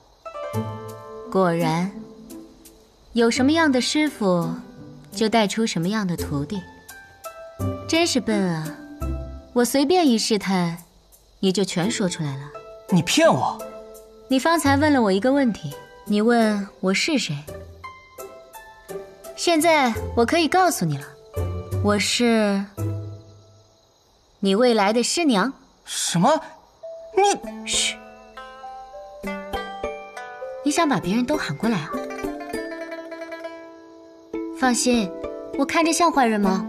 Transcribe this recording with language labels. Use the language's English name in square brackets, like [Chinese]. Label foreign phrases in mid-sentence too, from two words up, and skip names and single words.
[Chinese] 果然，有什麼樣的師傅，就帶出什麼樣的徒弟。真是笨啊！我隨便一試探，你就全說出來了。你騙我！你方才問了我一個問題，你問我是誰？現在我可以告訴你了，我是你未來的師娘。什麼？你…… 噓！你想把別人都喊過來啊？放心，我看着像壞人嗎？